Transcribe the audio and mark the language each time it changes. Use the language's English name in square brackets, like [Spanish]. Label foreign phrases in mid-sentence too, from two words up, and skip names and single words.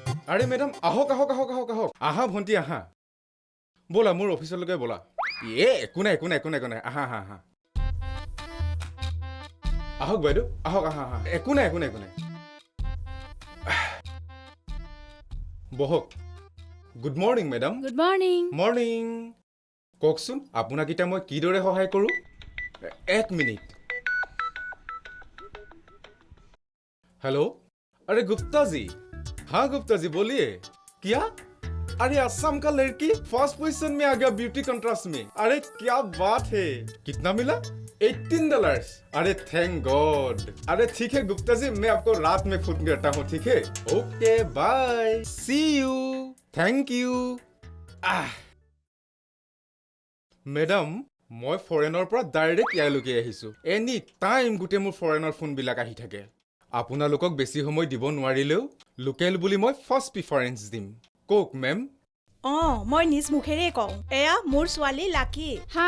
[Assamese] আৰে মেডাম আহক আহক আহক আহক আহক আহা ভণ্টি আহা ব'লা মোৰ অফিচলৈকে ব'লা একো নাই একো নাই একো নাই একো নাই আহা আহা আহা আহক বাইদেউ আহক আহা আহা একো নাই একো নাই একো নাই বহক [English] good morning madam good morning [Assamese] মৰ্ণিং কওকচোন আপোনাক এতিয়া মই কিদৰে সহায় কৰোঁ এক মিনিট [Hindi] हेलो अरे गुप्ता जी हाँ गुप्ता जी बोलिए क्या अरे असम का लड़की [English] first position [Hindi] में आ गया [English] beauty contrast [Hindi] में अरे क्या बात है कितना मिला $18 अरे [English] thank god [Hindi] अरे ठीक है गुप्ता जी मैं आपको रात में फोन करता हूँ ठीक है [English] okay bye see you thank you [Assamese] मैडम মই ফৰেনৰ পৰা ডাইৰেক্ট ইয়ালৈকে আহিছো [English] any time [Assamese] গোটে মোৰ ফৰেনৰ ফোনবিলাক আহি থাকে আপোনালোকক বেছি সময় দিব নোৱাৰিলেও লোকেল বুলি মই [English] first preference [Assamese] দিম কোক মেম মই নিজ মুখেৰে কওঁ এয়া মোৰ ছোৱালী লাকি হাই